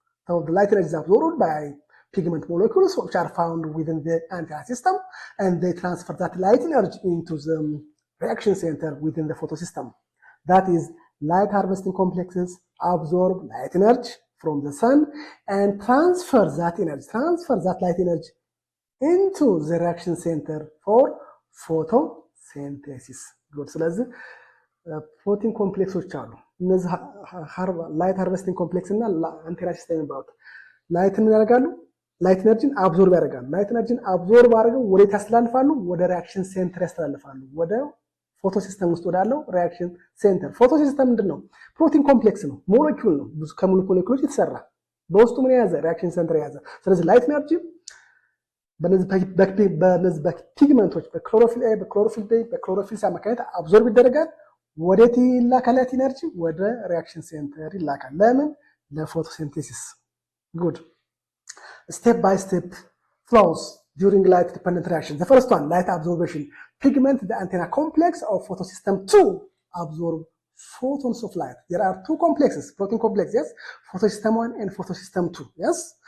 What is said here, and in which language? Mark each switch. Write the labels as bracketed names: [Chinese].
[English] So the light energy is absorbed by pigment molecules which are found within the antenna system, and they transfer that light energy into the reaction center within the photosystem. That is, light harvesting complexes absorb light energy from the sun and transfer that light energy into the reaction center for photosynthesis. Good. [Amharic] ስለዚህ ፕሮቲን ኮምፕሌክሶች አሉ። እነዚህ ላይት ሃርቨስቲንግ ኮምፕሌክስ እና አንቴና ሲስተም የሚባሉት ላይት ምን ያደርጋሉ? ላይት ኤነርጂን አብዞርብ ያደርጋሉ። ላይት ኤነርጂን አብዞርብ አድርገው ወዴት ያስተላልፋሉ? ወደ ሪያክሽን ሴንተር ያስተላልፋሉ። ወደ ፎቶሲስተም ውስጥ ወዳለው ሪያክሽን ሴንተር። ፎቶሲስተም ምንድን ነው? ፕሮቲን ኮምፕሌክስ ነው፣ ሞለኪውል ነው፣ ብዙ ከሞለኪውሎች የተሰራ በውስጡ ምን የያዘ? ሪያክሽን ሴንተር የያዘ። ስለዚህ ላይት ኤነርጂ በነዚህ በፒግመንቶች በክሎሮፊል ኤ፣ በክሎሮፊል ቢ፣ በክሎሮፊል ሲ አማካኝነት አብዞርብ ይደረጋል። ወዴት ይላካል? ላይት ኤነርጂ ወደ ሪያክሽን ሴንተር ይላካል። ለምን? ለፎቶሲንቴሲስ። ጉድ [English] step by step flows during light dependent reaction. The first one, light absorption. Pigment the antenna complex of photosystem 2 absorb photons of light. There are two complexes, protein complex, yes, photosystem 1 and photosystem 2, yes.